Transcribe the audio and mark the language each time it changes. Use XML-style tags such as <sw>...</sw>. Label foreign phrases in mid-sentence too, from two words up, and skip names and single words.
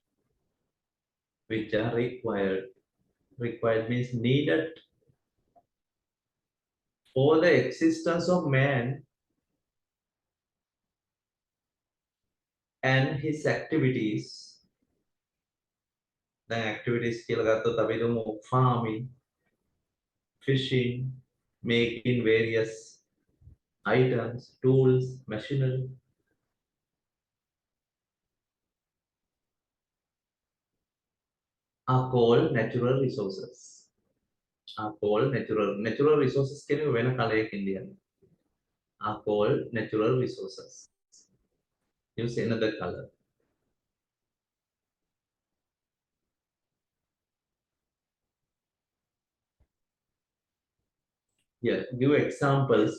<en>Required means needed for the existence of man and his activities. The activities</en> <si>කියලා ගත්තොත් අපි දුමු</si> <en>farming, fishing, making various items, tools, machinery. Are called natural resources. Natural resources</en> <si>කියන්නේ වෙන කලයකින් ලියන්න.</si> <en>Are called natural resources. Use another color. Yeah, give examples.</en>